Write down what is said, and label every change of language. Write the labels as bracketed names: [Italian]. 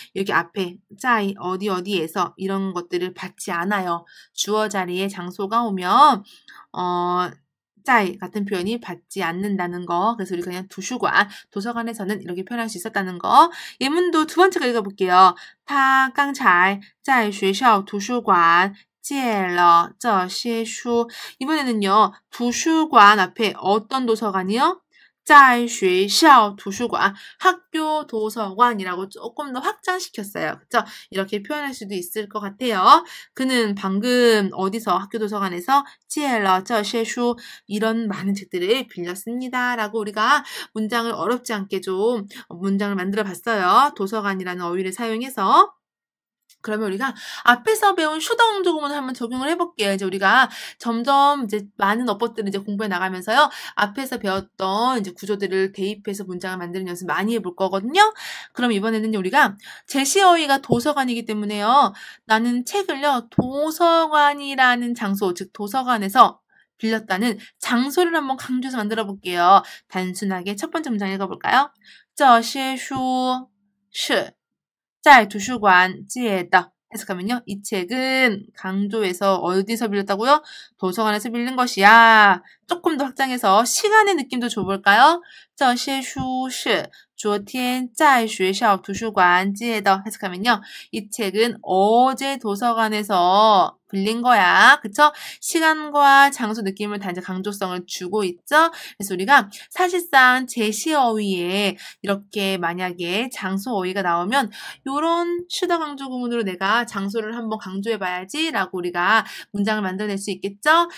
[Korean] 이렇게 앞에 짜이 어디에서 이런 것들을 받지 않아요. 주어 자리에 장소가 오면 짜이 같은 표현이 받지 않는다는 거. 그래서 우리가 그냥 도서관에서는 이렇게 표현할 수 있었다는 거. 예문도 두 번째 거 읽어볼게요. [Chinese] 他刚才在学校图书馆借了这些书. [Korean] 이번에는요. 도서관 앞에 어떤 도서관이요? [Chinese] 在学校图书馆, [Korean] 학교 도서관이라고 조금 더 확장시켰어요. 그쵸? 이렇게 표현할 수도 있을 것 같아요. 그는 방금 어디서 학교 도서관에서 [Chinese] 借了这些书, [Korean] 이런 많은 책들을 빌렸습니다. 라고 우리가 문장을 어렵지 않게 좀 문장을 만들어 봤어요. 도서관이라는 어휘를 사용해서. 그러면 우리가 앞에서 배운 슈더 조금은 한번 적용을 해볼게요. 이제 우리가 점점 이제 많은 어법들을 이제 공부해 나가면서요. 앞에서 배웠던 이제 구조들을 대입해서 문장을 만드는 연습 많이 해볼 거거든요. 그럼 이번에는 우리가 제시 어휘가 도서관이기 때문에요. 나는 책을요. 도서관이라는 장소, 즉 도서관에서 빌렸다는 장소를 한번 강조해서 만들어 볼게요. 단순하게 첫 번째 문장 읽어볼까요? [Chinese] 这些书是在图书馆借的. [Korean] 해석하면요. 이 책은 강조해서 어디서 빌렸다고요? 도서관에서 빌린 것이야. 조금 더 확장해서 시간의 느낌도 줘볼까요? [Chinese] 这些书是昨天在学校图书馆借的. [Korean] 해석하면요. 이 책은 어제 도서관에서 빌린 거야. 그쵸? 시간과 장소 느낌을 다 이제 강조성을 주고 있죠? 그래서 우리가 사실상 제시 어휘에 이렇게 만약에 장소 어휘가 나오면 요런 슈더 강조 구문으로 내가 장소를 한번 강조해 봐야지 라고 우리가 문장을 만들어낼 수 있겠죠?